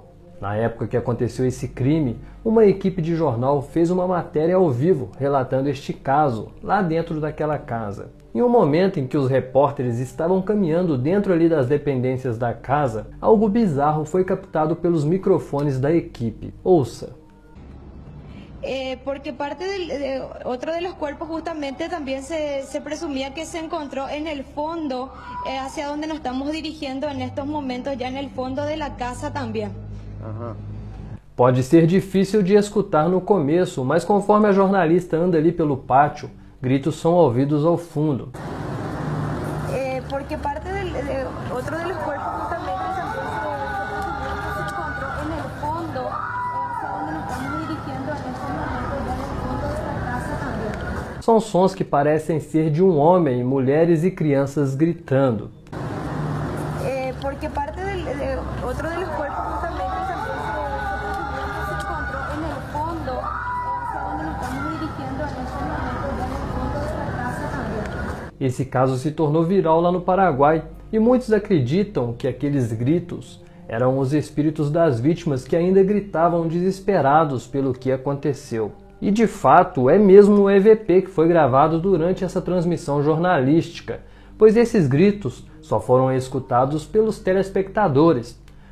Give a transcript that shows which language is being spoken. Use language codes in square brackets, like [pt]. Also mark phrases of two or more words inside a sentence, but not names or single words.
[pt] Na época que aconteceu esse crime, uma equipe de jornal fez uma matéria ao vivo relatando este caso, lá dentro daquela casa. Em um momento em que os repórteres estavam caminhando dentro ali das dependências da casa, algo bizarro foi captado pelos microfones da equipe. Ouça. [es] Porque parte de otro de los cuerpos justamente también se presumía que se encontró en el fondo, hacia donde nos estamos dirigiendo en estos momentos, ya en el fondo de la casa también. [pt] Pode ser difícil de escutar no começo, mas conforme a jornalista anda ali pelo pátio, gritos são ouvidos ao fundo. [es] Porque parte de otro de los cuerpos justamente se encontró en el fondo, hacia donde nos estamos dirigiendo en estos momentos, ya en el fondo de la casa también. [pt] São sons que parecem ser de um homem, mulheres e crianças gritando. [es] Porque parte de otro de los cuerpos justamente se encontró en el fondo, hacia donde nos estamos dirigiendo en estos momentos, ya en el fondo de la casa también. [pt] Esse caso se tornou viral lá no Paraguai e muitos acreditam que aqueles gritos eram os espíritos das vítimas que ainda gritavam desesperados pelo que aconteceu. E de fato é mesmo o EVP que foi gravado durante essa transmissão jornalística, pois esses gritos só foram escutados pelos telespectadores.